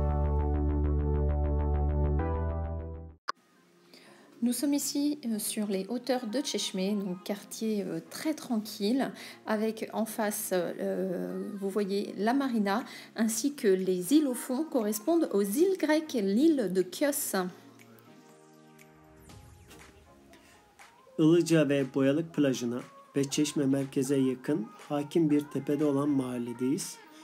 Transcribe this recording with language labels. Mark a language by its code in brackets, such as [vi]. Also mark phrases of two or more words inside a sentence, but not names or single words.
[fr] Nous sommes ici sur les hauteurs de Çeşme, donc quartier très tranquille, avec en face, vous voyez la marina, ainsi que les îles au fond correspondent aux îles grecques, l'île de Chios. [tr] Ilıca ve Boyalık plajına ve Çeşme merkeze yakın hakim bir tepede olan mahalledeyiz.